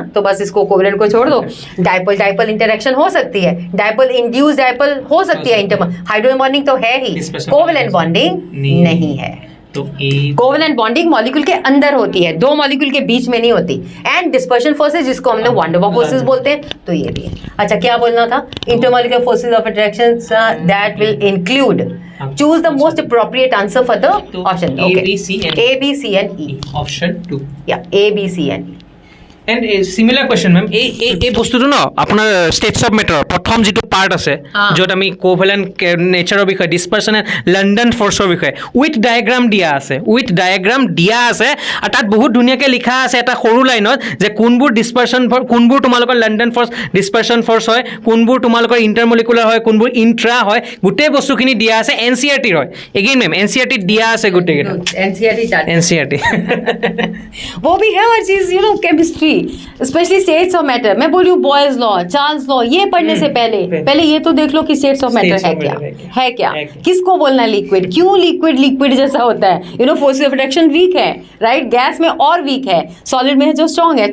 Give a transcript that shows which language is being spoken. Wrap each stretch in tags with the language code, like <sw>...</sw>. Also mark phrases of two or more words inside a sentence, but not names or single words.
<hi>तो बस इसको कोवेलेंट को छोड़ दो,</hi> <en>dipole interaction</en> <hi>हो सकती है,</hi> <en>dipole induced dipole</en> <hi>हो सकती है,</hi> <en>hydrogen bonding</en> <hi>तो है ही,</hi> <en>covalent bonding</en> <hi>नहीं है। तो</hi> <en>covalent bonding</en> <hi>मॉलिक्यूल के अंदर होती है, 2 मॉलिक्यूल के बीच में नहीं होती।</hi> <en>and dispersion forces</en> <hi>जिसको हमने</hi> <en>van der Waals forces</en> <hi>बोलते हैं, तो ये भी है। अच्छा क्या बोलना था,</hi> <en>intermolecular forces of attraction that will include, choose the most appropriate answer for the option, okay, A B C and E, option 2, या A B C and E, and similar question</en> <as>মেম এই বস্তুটো ন আপোনাৰ</as> <en>states of matterৰ</en> <as>প্ৰথম যিটো পাৰ্ট আছে য'ত আমি</as> <en>covalent natureৰ</en> <as>বিষয়ে</as> <en>dispersion and London forceৰ</en> <as>বিষয়ে</as> <en>with diagram</en> <as>দিয়া আছে আৰু তাত বহুত ধুনীয়াকৈ লিখা আছে এটা সৰু লাইনত যে কোনবোৰ</as> <en>dispersion force,</en> <as>কোনবোৰ তোমালোকৰ</as> <en>London force dispersion force</en> <as>হয়, কোনবোৰ তোমালোকৰ ইণ্টাৰমলিকুলাৰ হয়, কোনবোৰ ইণ্ট্ৰা হয়, গোটেই বস্তুখিনি দিয়া আছে NCERT-ৰ হয়।</as> <en>again ma'am</en> <as>NCERT-ত দিয়া আছে গোটেইকেইটা NCERT</as> <hi>वो भी है और चीज</hi> <en>chemistry specially states of matter.</en> <hi>मैं बोल रही हूँ बॉयज लॉ, चार्ल्स लॉ, ये पढ़ने से पहले ये तो देख लो कि</hi> <en>states of matter</en> <hi>है क्या, किसको बोलना है लिक्विड, क्यों लिक्विड जैसा होता है,</hi> <en>force of attraction weak</en> <hi>है, राइट, गैस में और वीक है, सॉलिड में जो स्ट्रांग है।</hi>